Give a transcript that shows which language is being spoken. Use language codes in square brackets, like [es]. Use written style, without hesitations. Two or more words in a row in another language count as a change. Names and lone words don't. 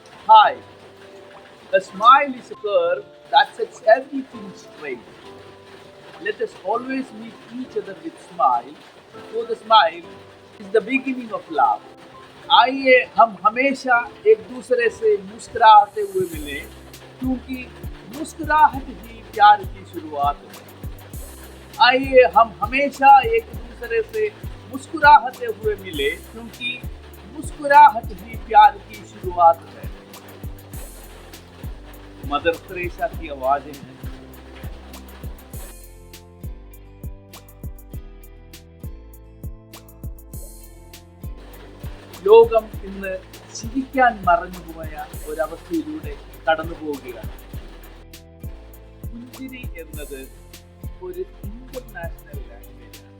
[en] high. A smile is a curve that sets everything straight. Let us always meet each other with smile, for the smile is the beginning of love. [hi] आइए हम हमेशा एक दूसरे से मुस्कुराते हुए मिले, क्योंकि मुस्कुराहट ही प्यार की शुरुआत है। आइए हम हमेशा एक दूसरे से मुस्कुराते हुए मिले, क्योंकि मुस्कुराहट ही प्यार की शुरुआत है। मदर तेरेसा की आवाजें हैं। [ml] ലോകം ഇന്ന് ചിരിക്കാൻ മറന്നുപോയ ഒരവസ്ഥയിലൂടെ കടന്നു പോവുകയാണ്. പുഞ്ചിരി എന്നത് ഒരു [en] international language [ml] ആണ്.